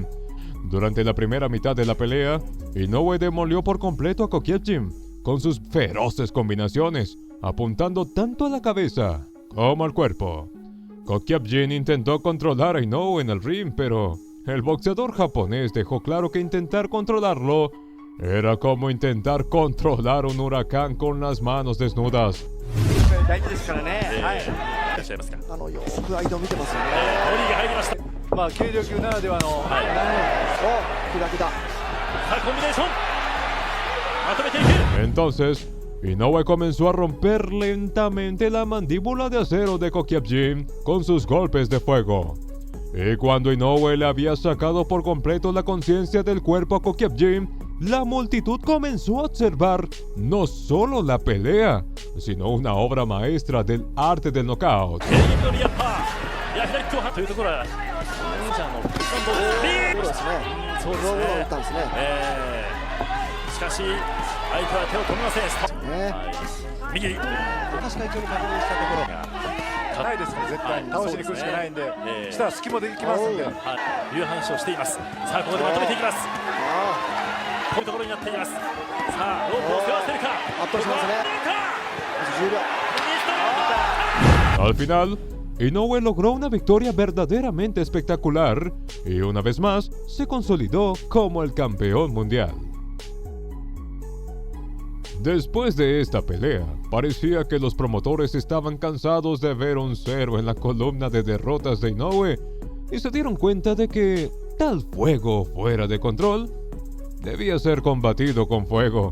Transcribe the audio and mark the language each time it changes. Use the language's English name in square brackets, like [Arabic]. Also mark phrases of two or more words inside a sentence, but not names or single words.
[Spanish] Durante la primera mitad de la pelea, Inoue demolió por completo a Kokievjin con sus feroces combinaciones, apuntando tanto a la cabeza como al cuerpo. Kokievjin intentó controlar a Inoue en el ring, pero el boxeador japonés dejó claro que intentar controlarlo era como intentar controlar un huracán con las manos desnudas. [Japanese] 大事ですからね。はい。よく間を見てますよね。ボディが入りました。まあ軽量級ならではの、お、左だ。さあコンビネーションまとめていく。 [Spanish] Entonces, Inoue comenzó a romper lentamente la mandíbula de acero de Kokievjin con sus golpes de fuego. Y cuando Inoue le había sacado por completo la conciencia del cuerpo a Kokievjin, la multitud comenzó a observar no solo la pelea, sino una obra maestra del arte del knockout. [Japanese] というところは忍者のそうですね。そうローを打ったんですね。しかし相手は手を止めません。右高橋会長に確認したところがないですから絶対に倒しに来るしかないんで、したら隙もできますんで、いう話をしています。さあここでまとめていきます。こういうところになっています。さあロープを背負わせるか。圧倒しますね。10秒。 [Spanish] Al final, Inoue logró una victoria verdaderamente espectacular y una vez más se consolidó como el campeón mundial. Después de esta pelea, parecía que los promotores estaban cansados de ver un 0 en la columna de derrotas de Inoue y se dieron cuenta de que tal fuego fuera de control debía ser combatido con fuego.